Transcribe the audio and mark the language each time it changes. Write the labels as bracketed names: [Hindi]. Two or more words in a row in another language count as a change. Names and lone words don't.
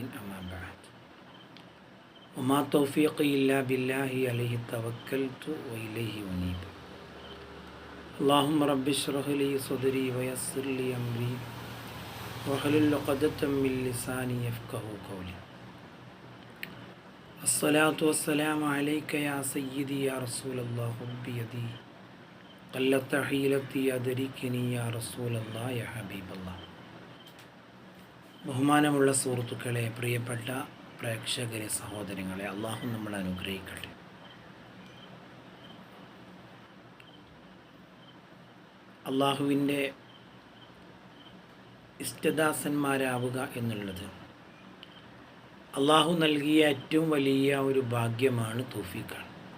[Arabic] أما بعد. وما توفيقي إلا بالله عليه توكلت وإليه أنيب. اللهم رب اشرح لي صدري ويسر لي أمري واحلل عقدة من لساني يفقهوا قولي. الصلاة والسلام عليك يا سيدي يا رسول الله بيدي قلت حيلتي أدركني يا رسول الله يا حبيب الله. [Malayalam] ബഹുമാനമുള്ള സുഹൃത്തുക്കളെ, പ്രിയപ്പെട്ട പ്രേക്ഷകരെ, സഹോദരങ്ങളെ, അള്ളാഹു നമ്മളെ അനുഗ്രഹിക്കട്ടെ. അള്ളാഹുവിൻ്റെ ഇഷ്ടദാസന്മാരാവുക എന്നുള്ളത് അള്ളാഹു നൽകിയ ഏറ്റവും വലിയ ഒരു ഭാഗ്യമാണ്, തൗഫീഖാണ്.